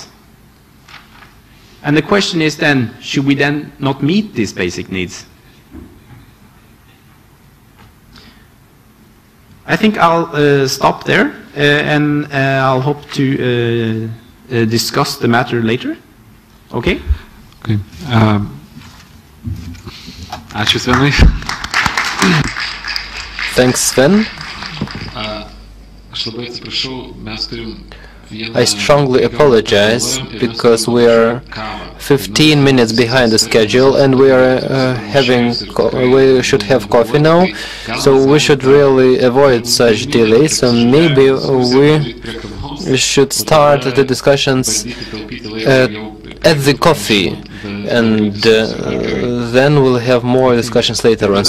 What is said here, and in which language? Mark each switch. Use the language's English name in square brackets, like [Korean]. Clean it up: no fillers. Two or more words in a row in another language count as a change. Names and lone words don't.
[English] And the question is then, should we then not meet these basic needs? I think I'll stop there, and I'll hope to discuss the matter later. Okay? [Lithuanian] Okay. Ačiū, Svenai. [English] Thanks, Sven. [Lithuanian] Aš labai atsiprašau, mes turim [English] I strongly apologize because we are 15 minutes behind the schedule and we are we should have coffee now, so we should really avoid such delays. So maybe we should start the discussions at the coffee, and then we'll have more discussions later on.